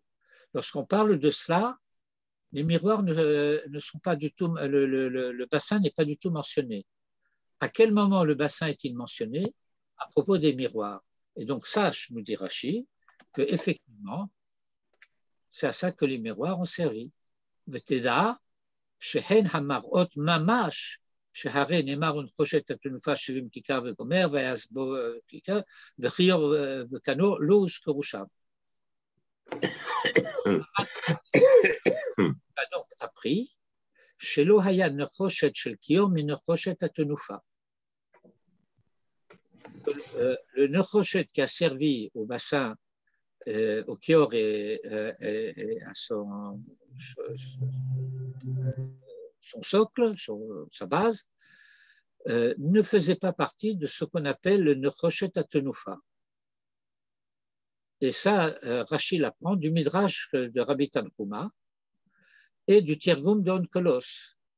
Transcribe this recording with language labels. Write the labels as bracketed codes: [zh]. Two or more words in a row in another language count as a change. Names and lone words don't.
[fr] Lorsqu'on parle de cela, les miroirs ne sont pas du tout, le bassin n'est pas du tout mentionné. À quel moment le bassin est-il mentionné? À propos des miroirs. Et donc, sache, nous dit Rashi, qu'effectivement, c'est à ça que les miroirs ont servi. Veteda, [he] שהן המראות ממש, שהרי נאמר ונחושת התנופה 70 כיכר וגומר, ויעש בו כיכר, וכיור וכנור לא הוזכרו שם. [fr] donc appris [he] שלא היה נחושת של כיור מנחושת התנופה. [fr] Le נחושת qui a servi au bassin, au Kior et à son socle, sa base, ne faisait pas partie de ce qu'on appelle le [he] נחושת התנופה. [fr] Et ça, Rashi l'apprend du Midrash de Rabbi Tanhuma et du Tirgum d'Onkelos.